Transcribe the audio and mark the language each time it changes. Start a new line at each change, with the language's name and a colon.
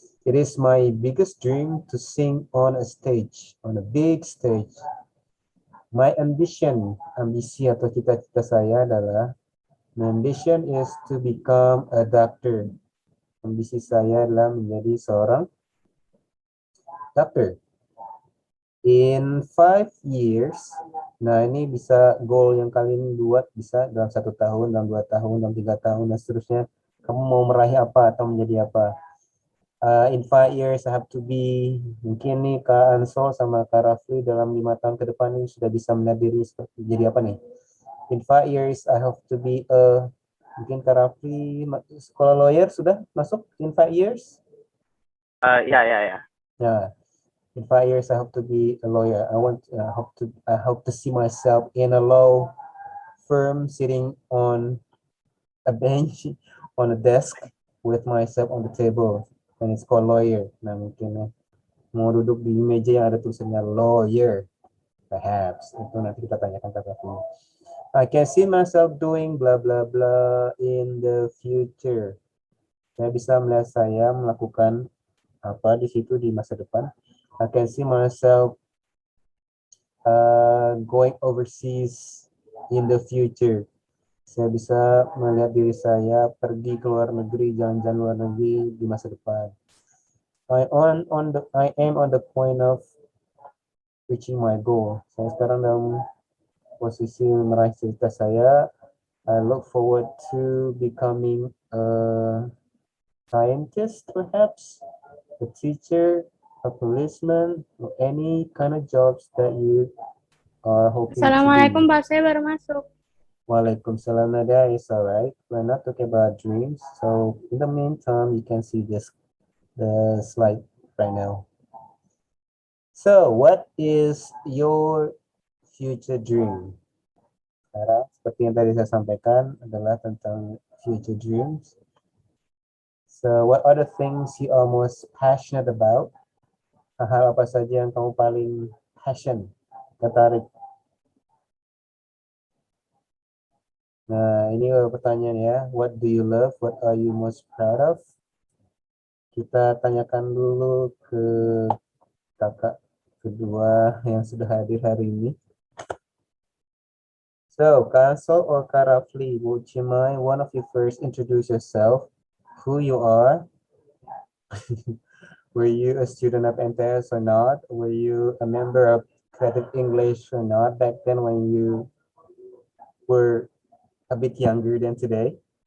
English: It is my biggest dream to sing on a stage, on a big stage. My ambition,
Indonesian: ambisi atau cita-cita saya adalah,
English: my ambition is to become a doctor.
Indonesian: Ambisi saya adalah menjadi seorang dokter.
English: In 5 years,
Indonesian: nah ini bisa goal yang kalian buat bisa dalam 1 tahun, dalam 2 tahun, dalam 3 tahun, dan seterusnya. Kamu mau meraih apa atau menjadi apa?
English: In 5 years, I have to be,
Indonesian: mungkin nih Kak Ansol sama Kak Rafli dalam 5 tahun ke depan ini sudah bisa melihat diri jadi apa nih?
English: In 5 years, I have to be
Indonesian: mungkin Kak Rafli sekolah lawyer sudah masuk
English: in 5 years?
Indonesian: Ya.
English: Nah, in 5 years, I hope to be a lawyer. I hope to see myself in a law firm, sitting on a bench, on a desk, with myself on the table, and it's called lawyer.
Indonesian: Nah, mungkin mau duduk di meja yang ada tulisannya lawyer, perhaps. Itu nanti kita tanyakan ke Raffi.
English: I can see myself doing blah blah blah in the future.
Indonesian: Saya bisa melihat saya melakukan apa di situ di masa depan.
English: I can see myself going overseas in the future.
Indonesian: Saya bisa melihat diri saya pergi ke luar negeri, jalan-jalan luar negeri di masa depan.
English: I am on the point of reaching my goal.
Indonesian: Saya sekarang dalam posisi meraih cita saya.
English: I look forward to becoming a scientist, perhaps, a teacher, a policeman, or any kind of jobs that you are hoping
Arabic: Assalamualaikum,
English: to do.
Indonesian: Pak. Saya baru masuk.
English: Waalaikumsalam, Nadia. It's all right. We're not talking about dreams. So in the meantime, you can see the slide right now. So what is your future dream?
Indonesian: Sekarang, seperti yang tadi saya sampaikan adalah tentang future dreams.
English: So what are the things you are most passionate about?
Indonesian: Hal apa saja yang kamu paling tertarik? Nah, ini pertanyaan ya.
English: What do you love? What are you most proud of?
Indonesian: Kita tanyakan dulu ke kakak kedua yang sudah hadir hari ini.
English: So, Kak Ansol or Kak Rafli, would you mind one of you first introduce yourself, who you are? Were you a student of MTS or not? Were you a member of Creative English or not back then when you were a bit younger than today?